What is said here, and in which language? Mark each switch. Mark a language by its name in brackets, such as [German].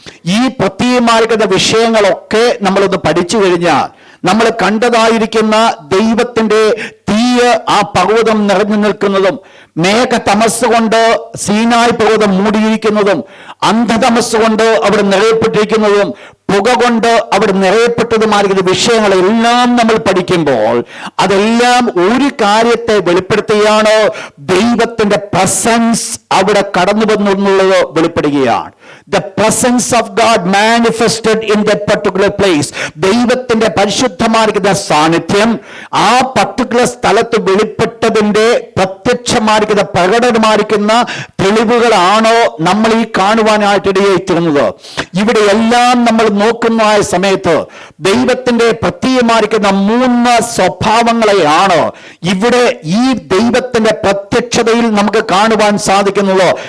[Malayalam] ഈ പ്രത്യേകമായിരിക്കുന്ന വിഷയങ്ങളൊക്കെ നമ്മളൊന്ന് പഠിച്ചു കഴിഞ്ഞാൽ നമ്മൾ കണ്ടതായിരിക്കുന്ന ദൈവത്തിന്റെ തീയ് ആ പർവ്വതം നിറഞ്ഞു നിൽക്കുന്നതും, മേഘ തമസ് കൊണ്ട് സീനായ് പർവ്വതം മൂടിയിരിക്കുന്നതും, അന്ധതമസ് കൊണ്ട് അവിടെ നിറയപ്പെട്ടിരിക്കുന്നതും, പുക കൊണ്ട് അവിടെ നിറയപ്പെട്ടതുമായിരിക്കുന്ന വിഷയങ്ങളെല്ലാം നമ്മൾ പഠിക്കുമ്പോൾ അതെല്ലാം ഒരു കാര്യത്തെ വെളിപ്പെടുത്തുകയാണ്. ദൈവത്തിന്റെ പ്രസൻസ് അവിടെ കടന്നു വന്നുള്ളത് വെളിപ്പെടുകയാണ്. [English] The presence of God manifested in that particular place. [Malayalam] ദൈവത്തിന്റെ പരിശുദ്ധമായിരിക്കുന്ന സാന്നിധ്യം ആ പർട്ടിക്കുലർ സ്ഥലത്ത് വെളിപ്പെട്ടതിന്റെ പ്രത്യക്ഷമായിരിക്കുന്ന പ്രകടനമായിരിക്കുന്ന തെളിവുകളാണോ നമ്മൾ ഈ കാണുവാനായിട്ടിടയായിത്തീരുന്നത്. ഇവിടെ എല്ലാം നമ്മൾ നോക്കുന്ന സമയത്ത് ദൈവത്തിന്റെ പ്രത്യേകമായിരിക്കുന്ന 3 സ്വഭാവങ്ങളെയാണ് ഇവിടെ ഈ ദൈവത്തിന്റെ പ്രത്യക്ഷതയിൽ നമുക്ക് കാണുവാൻ സാധിക്കുന്നത്.